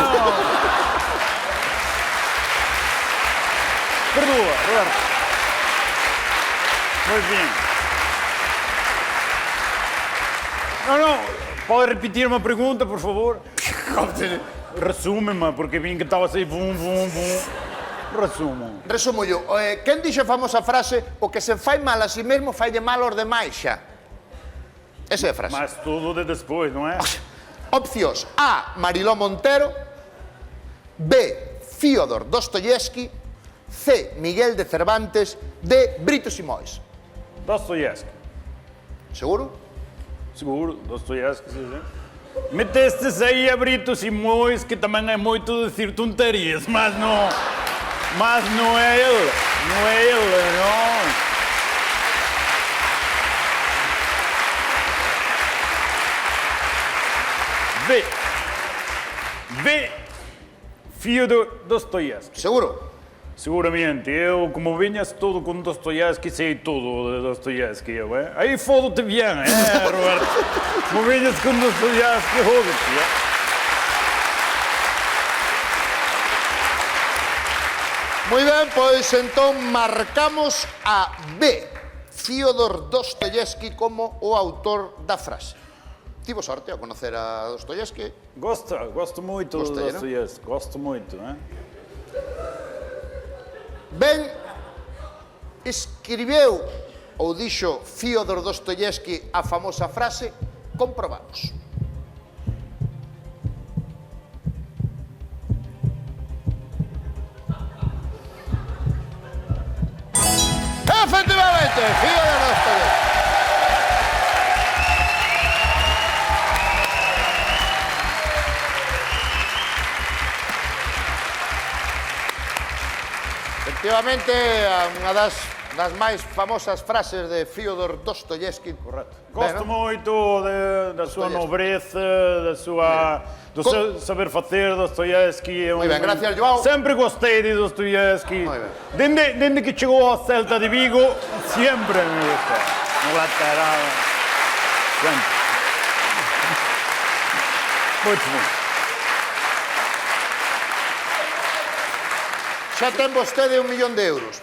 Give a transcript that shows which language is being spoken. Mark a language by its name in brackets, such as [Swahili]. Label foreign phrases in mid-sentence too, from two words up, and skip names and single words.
[Galician] Perdoa, Roberto. [Portuguese] Muito bem. Não, pode repetir uma pergunta, por favor? Resume-me, porque vi que estava assim, vum. Resumo. Resumo yo. [Galician] Quen dixo a famosa frase "O que se fai mal a si mesmo fai de mal aos demais xa"? Esa é a frase. [Portuguese] Mas tudo de despois, não é? [Galician] Opcións: A. Mariló Montero, B. Fyodor Dostoyevsky, C. Miguel de Cervantes, D. Brito Simões. Dostoyevsky. Seguro? [Portuguese] Seguro, Dostoiévski, sim. Metestes aí a Brito Simões, que também é muito dizer tonterias, mas não é ele. Não é ele, não. Vê Fyodor Dostoiévski. Seguro? Seguramente. Eu, como vinhas todo com Dostoiévski, sei tudo de Dostoiévski. Aí fodo-te bem, Roberto? Como vinhas com Dostoiévski, rodo-te. [Galician] Moi ben, pois entón marcamos a B. Fyodor Dostoiévski como o autor da frase. Tivo sorte ao conocer a Dostoiévski. [Portuguese] Gosto muito de Gostei, Dostoiévski, gosto muito. [Galician] Ben, escribeu ou dixo Fyodor Dostoiévski a famosa frase, comprobamos. Efectivamente, Fyodor Dostoiévski. Efectivamente, unha das máis famosas frases de Fyodor Dostoiévski. [Portuguese] Correto. [Galician] Ben, [Portuguese] Gosto [Galician] non? [Portuguese] muito da sua Dostoiévski. nobreza, do seu saber fazer, Dostoiévski. [Galician] Moi ben, gracias, João. [Portuguese] Sempre gostei de Dostoiévski. [Galician] Moi ben. [Portuguese] Desde que chegou ao Celta de Vigo, sempre me gostou. No lateral. Sempre. Muito bom. [Galician] Xa ten vostede 1 millón de euros.